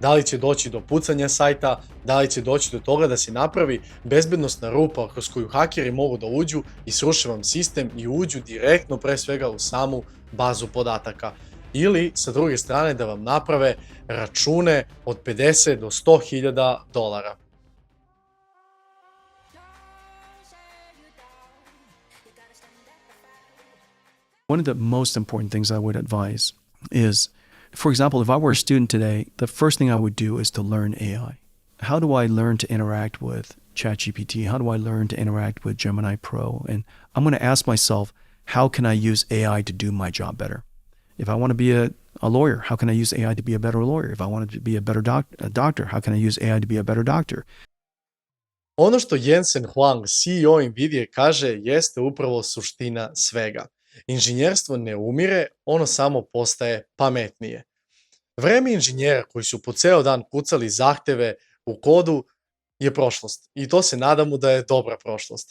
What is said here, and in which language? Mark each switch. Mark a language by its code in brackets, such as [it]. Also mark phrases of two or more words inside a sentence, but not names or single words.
[sr] Da li će doći do pucanja sajta, da li će doći do toga da se napravi bezbednosna rupa kroz koju hakeri mogu da uđu i sruše vam sistem i uđu direktno pre svega u samu bazu podataka. Ili, sa druge strane, da vam naprave račune od 50 do 100.000 dolara. [en] One of the most important things I would advise is, for example, if I were a student today, the first thing I would do is to learn AI. How do I learn to interact with ChatGPT? How do I learn to interact with Gemini Pro? And I'm going to ask myself, how can I use AI to do my job better? If I want to be a lawyer, how can I use AI to be a better lawyer? If I want to be a better doctor, how can I use AI to be a better doctor? [sr] Ono što Jensen Huang, CEO Nvidia, kaže jeste upravo suština svega. Inženjerstvo ne umire, ono samo postaje pametnije. Vreme inženjera koji su po ceo dan kucali zahteve u kodu je prošlost i to se nadamo da je dobra prošlost.